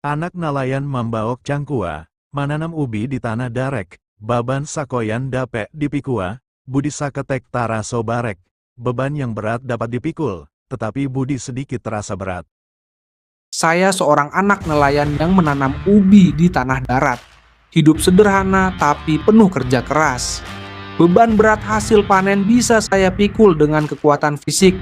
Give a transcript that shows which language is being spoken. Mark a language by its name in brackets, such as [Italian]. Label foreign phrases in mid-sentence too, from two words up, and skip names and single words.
[Minangkabau] Anak nelayan membaok cangkua, mananam ubi di tanah darek, baban sakoyan dapek dipikua, budi saketek taraso barek. [Indonesian] Beban yang berat dapat dipikul, tetapi budi sedikit terasa berat. Saya seorang anak nelayan yang menanam ubi di tanah darat. Hidup sederhana tapi penuh kerja keras. Beban berat hasil panen bisa saya pikul dengan kekuatan fisik.